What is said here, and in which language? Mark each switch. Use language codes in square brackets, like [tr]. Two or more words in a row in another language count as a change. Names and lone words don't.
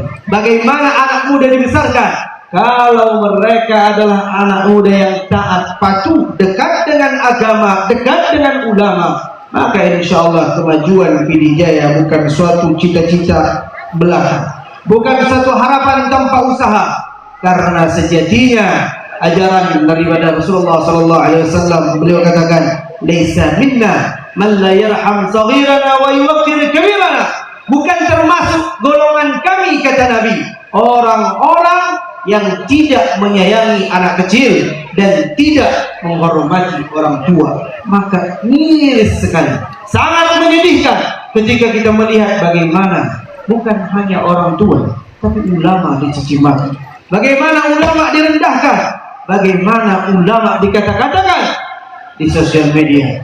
[id] Bagaimana anak muda dibesarkan? Kalau mereka adalah anak muda yang taat, patuh, dekat dengan agama, dekat dengan ulama, maka [ar] إن شاء الله [id] kemajuan PD Jaya bukan suatu cita-cita belaka, bukan satu harapan tanpa usaha. Karena sejatinya ajaran daripada Rasulullah SAW, beliau katakan, [ar] "ليس منا من لا يرحم صغيرنا ويوقر كبيرنا." [id] Bukan termasuk golongan kami, kata Nabi, orang-orang yang tidak menyayangi anak kecil dan tidak menghormati orang tua. Maka miris sekali, sangat menyedihkan ketika kita melihat bagaimana bukan hanya orang tua, tapi ulama dicaci maki, bagaimana ulama direndahkan, bagaimana ulama dikata-katakan di sosial media.